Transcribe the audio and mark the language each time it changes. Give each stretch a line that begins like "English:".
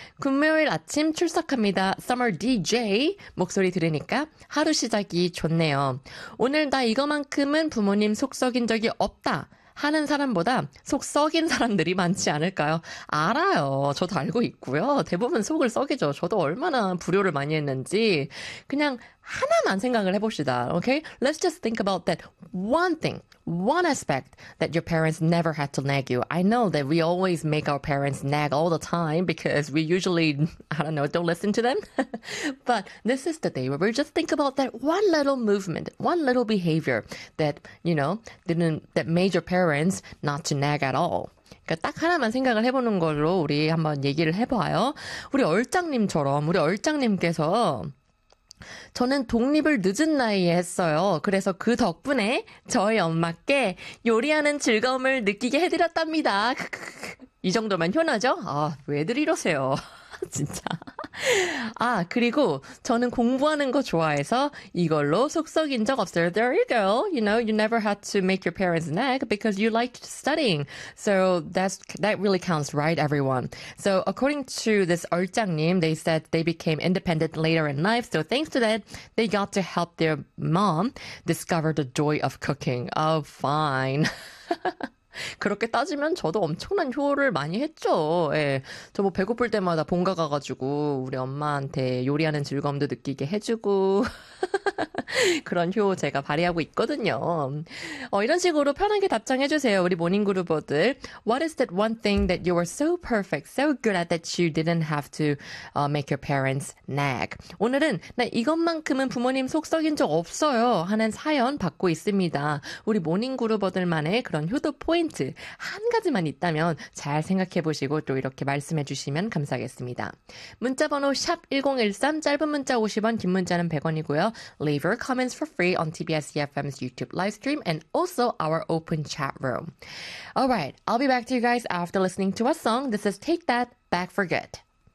Korean: 금요일 아침 출석합니다. Summer DJ 목소리 들으니까 하루 시작이 좋네요. 오늘 나 이거만큼은 부모님 속 썩인 적이 없다 하는 사람보다 속 썩인 사람들이 많지 않을까요? 알아요. 저도 알고 있고요. 대부분 속을 썩이죠. 저도 얼마나 불효를 많이 했는지. 그냥 하나만 생각을 해봅시다.
English: Okay? Let's just think about that one thing, one aspect that your parents never had to nag you. I know that we always make our parents nag all the time because we usually, I don't know, don't listen to them. But this is the day where we just think about that one little movement, one little behavior that, you know, didn't, that made your parents not to nag at all.
Korean: 그러니까 딱 하나만 생각을 해보는 걸로 우리 한번 얘기를 해봐요. 우리 얼짱님처럼, 우리 얼짱님께서 저는 독립을 늦은 나이에 했어요. 그래서 그 덕분에 저희 엄마께 요리하는 즐거움을 느끼게 해드렸답니다. 이 정도면 효녀죠? 아, 왜들 이러세요? 진짜. 아, 그리고 저는 공부하는 거 좋아해서 이걸로 속 썩인 적 없어요.
English: There you go. You know, you never had to make your parents nag because you liked studying. So that really counts, right, everyone? So according to this 얼짱님, they said they became independent later in life. So thanks to that, they got to help their mom discover the joy of cooking. Oh, fine.
Korean: 그렇게 따지면 저도 엄청난 효를 많이 했죠. 예. 저뭐 배고플 때마다 본가 가가지고 우리 엄마한테 요리하는 즐거움도 느끼게 해주고. 그런 효 제가 발휘하고 있거든요. 이런 식으로 편하게 답장해주세요. 우리 모닝그루버들.
English: What is that one thing that you were so perfect, so good at that you didn't have to make your parents nag?
Korean: 오늘은 나 이것만큼은 부모님 속 썩인 적 없어요 하는 사연 받고 있습니다. 우리 모닝그루버들만의 그런 효도 포인트 한 가지만 있다면 잘 생각해보시고 또 이렇게 말씀해주시면 감사하겠습니다. 문자번호 샵1013, 짧은 문자 50원, 긴 문자는 100원이고요.
English: Leave your comments for free on TBS eFM's YouTube live stream and also our open chat room. All right, I'll be back to you guys after listening to a song. This is Take That, Back for Good.